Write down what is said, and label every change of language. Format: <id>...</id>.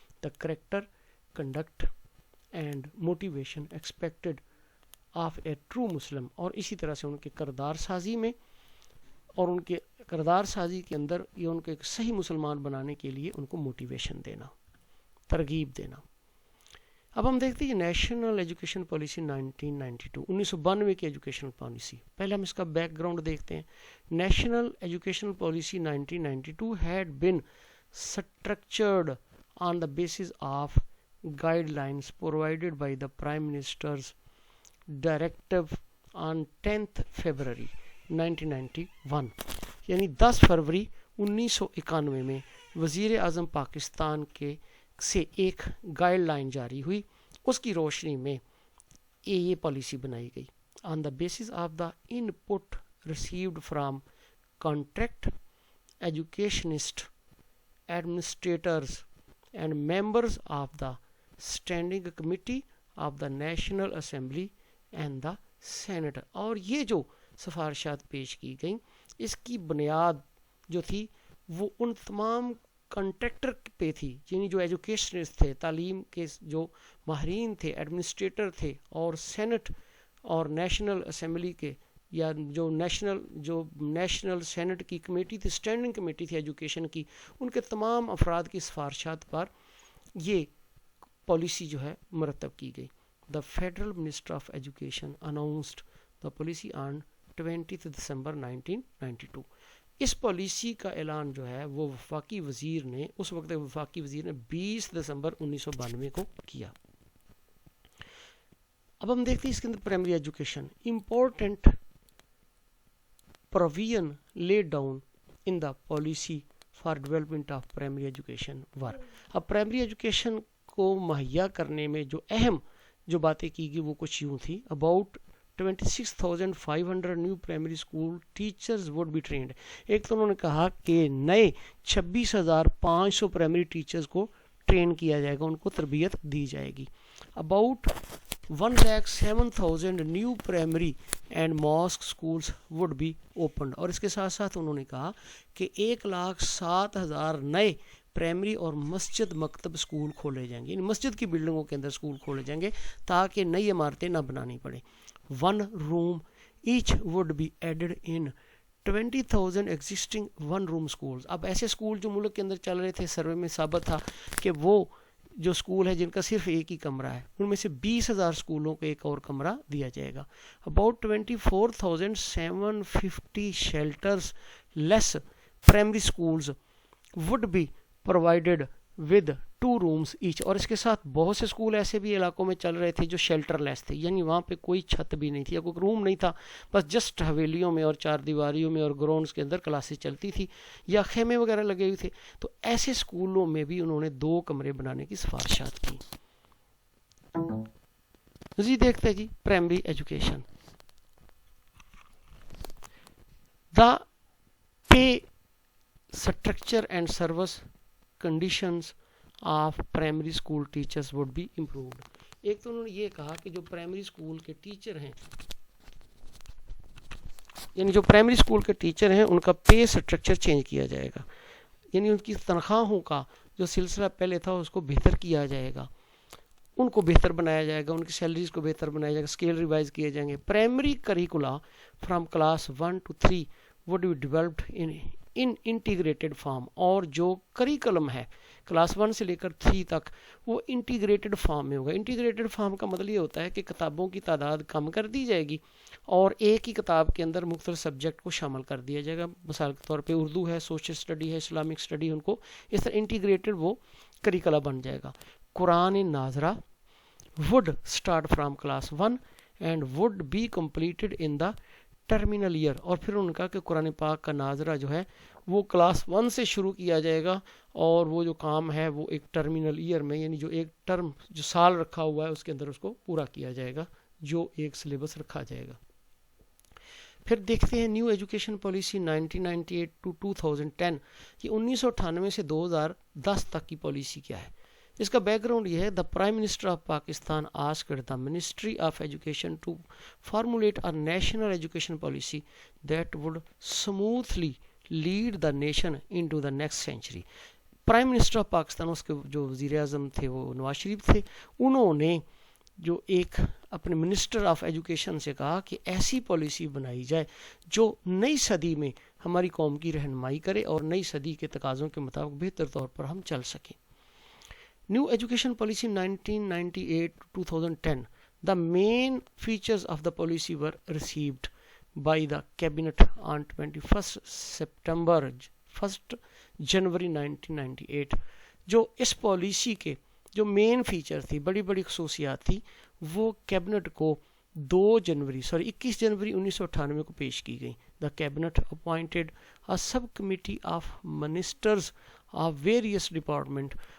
<en>the character conduct and motivation expected of a true Muslim,</en> <ur>اور اسی طرح سے ان کے کردار سازی میں اور ان کے کردار سازی کے اندر یہ ان کو ایک صحیح مسلمان بنانے کے لیے ان کو موٹیویشن دینا, ترغیب دینا. اب ہم دیکھتے ہیں نیشنل ایجوکیشن پالیسی 1992 کی ایجوکیشن پالیسی. پہلے ہم اس کا بیک گراؤنڈ دیکھتے ہیں.</ur> <en>National education policy 1992 had been structured on the basis of guidelines provided by the Prime Minister's directive on 10th February 1991.</en> <ur>یعنی 10 فروری 1991 میں وزیر اعظم پاکستان کے سے ایک گائیڈ لائن جاری ہوئی, اس کی روشنی میں یہ پالیسی بنائی گئی.</ur> <en>On the basis of the input received from contract educationist administrators and members of the Standing Committee of the National Assembly and the Senate.</en> <ur>اور یہ جو سفارشات پیش کی گئیں اس کی بنیاد جو تھی وہ ان تمام کنٹریکٹر پہ تھی، یعنی جو ایجوکیشنسٹ تھے، تعلیم کے جو ماہرین تھے، ایڈمنسٹریٹر تھے، اور سینٹ اور نیشنل اسمبلی کے یا جو نیشنل سینٹ کی کمیٹی تھی، اسٹینڈنگ کمیٹی تھی ایجوکیشن کی، ان کے تمام افراد کی سفارشات پر یہ پالیسی جو ہے مرتب کی گئی.</ur> <en>The federal minister of education announced the policy on 20 December 1992.</en> <ur>اس policy کا اعلان جو ہے وہ وفاقی وزیر نے، اس وقت وفاقی وزیر نے 20 دسمبر 1992 کو کیا. اب ہم دیکھتے ہیں اس کے اندر primary education.</ur> <en>Important provision laid down in the policy for development of primary education were.</en> <ur>اب پرائمری ایجوکیشن کو مہیا کرنے میں جو اہم جو باتیں کی گئی وہ کچھ یوں تھی.</ur> <en>about 26,500 new primary school teachers would be trained.</en> <ur>ایک تو انہوں نے کہا کہ نئے 26,500 پرائمری ٹیچرز کو ٹرین کیا جائے گا، ان کو تربیت دی جائے گی.</ur> <en>about 107,000 new primary and mosque schools would be opened.</en> <ur>اور اس کے ساتھ ساتھ انہوں نے کہا کہ 107,000 نئے پرائمری اور مسجد مکتب اسکول کھولے جائیں گے، یعنی مسجد کی بلڈنگوں کے اندر اسکول کھولے جائیں گے تاکہ نئی عمارتیں نہ بنانی پڑے.</ur> <en>1 room each would be added in 20,000 existing 1 room schools.</en> <ur>اب ایسے اسکول جو ملک کے اندر چل رہے تھے، سروے میں ثابت تھا کہ وہ جو اسکول ہے جن کا صرف ایک ہی کمرہ ہے، ان میں سے 20,000 اسکولوں کو ایک اور کمرہ دیا جائے گا. about 24,750 shelters less primary schools would be provided with 2 rooms each. اور اس کے ساتھ بہت سے اسکول ایسے بھی علاقوں میں چل رہے تھے جو شیلٹر لیس تھے، یعنی وہاں پہ کوئی چھت بھی نہیں تھی یا کوئی روم نہیں تھا، بس جسٹ حویلیوں میں اور چار دیواریوں میں اور گراؤنڈس کے اندر کلاسز چلتی تھی یا خیمے وغیرہ لگے ہوئے تھے. تو ایسے اسکولوں میں بھی انہوں نے 2 کمرے بنانے کی سفارشات کی. مزید دیکھتے ہیں جی primary education.</ur> <en>The pay structure and service conditions of primary school teachers would be improved.</en> <ur>ایک تو انہوں نے یہ کہا کہ جو پرائمری اسکول کے ٹیچر ہیں، یعنی جو پرائمری اسکول کے ٹیچر ہیں ان کا پے اسٹرکچر چینج کیا جائے گا، یعنی ان کی تنخواہوں کا جو سلسلہ پہلے تھا اس کو بہتر کیا جائے گا، ان کو بہتر بنایا جائے گا، ان کی سیلریز کو بہتر بنایا جائے گا، اسکیل ریوائز کیے جائیں گے.</ur> <en>Primary curricula from class 1 to 3 would be developed in integrated form.</en> <ur>اور جو کریکلم ہے کلاس 1 سے لے کر 3 تک وہ انٹیگریٹڈ فارم میں ہوگا. انٹیگریٹڈ فارم کا مطلب یہ ہوتا ہے کہ کتابوں کی تعداد کم کر دی جائے گی اور ایک ہی کتاب کے اندر مختلف سبجیکٹ کو شامل کر دیا جائے گا. مثال کے طور پہ اردو ہے، سوشل اسٹڈی ہے، اسلامک اسٹڈی، ان کو اس طرح انٹیگریٹڈ وہ کریکلا بن جائے گا.</ur> <en>Quran nazra would start from class 1 and would be completed in the terminal year.</en> <ur>اور پھر ان کا کہ قرآن پاک کا ناظرہ جو ہے وہ کلاس 1 سے شروع کیا جائے گا اور وہ جو کام ہے وہ ایک ٹرمینل ایئر میں، یعنی جو ایک ٹرم جو سال رکھا ہوا ہے اس کے اندر اس کو پورا کیا جائے گا، جو ایک سلیبس رکھا جائے گا. پھر دیکھتے ہیں نیو ایجوکیشن پالیسی 1998 to 2010. یہ 1998 سے 2010 تک کی پالیسی کیا ہے؟ اس کا بیک گراؤنڈ یہ ہے.</ur> <en>The prime minister of Pakistan asked the ministry of education to formulate a national education policy that would smoothly lead the nation into the next century.</en> <ur>Prime minister of Pakistan, اس کے جو وزیر اعظم تھے وہ نواز شریف تھے، انہوں نے جو ایک اپنے منسٹر آف ایجوکیشن سے کہا کہ ایسی پالیسی بنائی جائے جو نئی صدی میں ہماری قوم کی رہنمائی کرے اور نئی صدی کے تقاضوں کے مطابق بہتر طور پر ہم چل سکیں.</ur> <en>New education policy 1998 to 2010. The main features of the policy were received by the cabinet on 21st September 1st January 1998.</en> <ur>جو اس پالیسی کے جو مین فیچر تھی، بڑی بڑی خصوصیات تھی، وہ کیبنٹ کو 21 جنوری 1998 کو پیش کی گئی.</ur> <en>The cabinet appointed a subcommittee of ministers of various department.</en>